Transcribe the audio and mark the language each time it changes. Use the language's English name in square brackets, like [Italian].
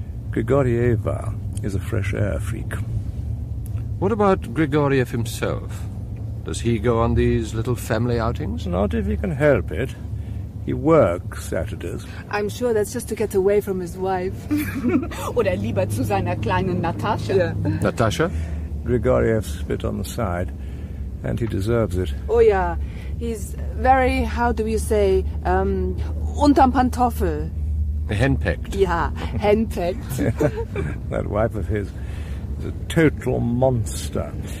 [English] Grigorieva is a fresh air freak. What about Grigoryev himself? Does he go on these little family outings? Not if he can help it. He works Saturdays. I'm sure that's just to get away from his wife. [German] Oder lieber zu seiner kleinen Natascha. [English] Yeah. Natascha? Grigoryev spit on the side, and he deserves it. Oh, yeah. He's very, how do you say, [German] unterm Pantoffel. [English] Henpecked. Yeah, henpecked. That wife of his is a total monster.